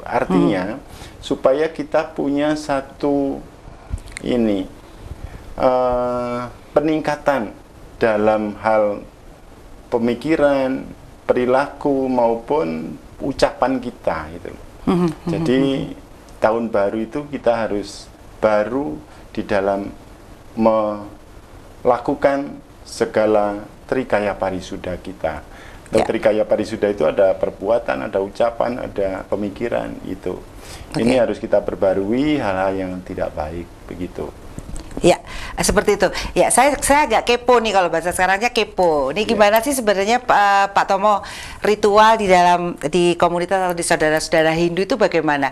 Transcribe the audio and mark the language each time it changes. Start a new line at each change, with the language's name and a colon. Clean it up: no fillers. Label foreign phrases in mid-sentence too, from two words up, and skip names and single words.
Indonesian: Artinya supaya kita punya satu peningkatan dalam hal pemikiran, perilaku maupun ucapan kita gitu. Jadi tahun baru itu kita harus baru di dalam melakukan segala trikaya parisuda kita. Trikaya parisuda itu ada perbuatan, ada ucapan, ada pemikiran itu. Ini harus kita perbarui hal-hal yang tidak baik begitu. Ya, seperti itu. Ya, saya agak kepo nih kalau bahasa sekarangnya kepo. Ini gimana sih sebenarnya Pak Tomo ritual di komunitas atau di saudara-saudara Hindu itu bagaimana?